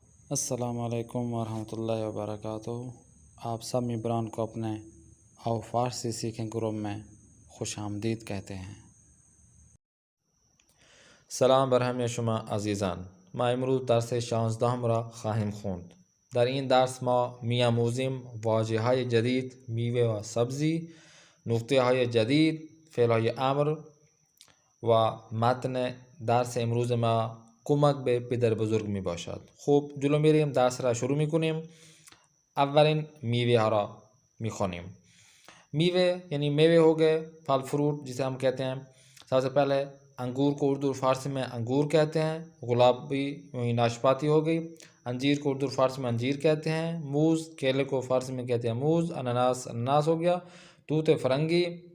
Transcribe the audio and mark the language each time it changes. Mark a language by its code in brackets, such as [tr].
[ur] السلام علیکم ورحمۃ اللہ وبرکاتہ۔ آپ سب ممبران کو اپنے آو فارسی سیکھیں گروپ میں خوش آمدید کہتے ہیں۔ [fa] سلام برهم شما عزیزان. ما امروز درس 16 را خواهیم خوند. در این درس ما می‌آموزیم واژه‌های جدید، میوه و سبزی، نقطه‌های جدید، فعل‌های امر و متن درس امروز ما کمک به پدر بزرگ می باشد. خوب جلو میریم، درس را شروع می‌کنیم. اولین میوه ها را می‌خوانیم. [ur] میوه یعنی میوه ہو گئے، پھل فروٹ جسے ہم کہتے ہیں۔ سب سے پہلے انگور کو اردو فارسی میں انگور کہتے ہیں، گلابی ناشپاتی ہو گئی۔ انجیر کو اردو فارسی میں انجیر کہتے ہیں، موز کیلے کو فارسی میں کہتے ہیں موز، انناس انناس ہو گیا، توت فرنگی،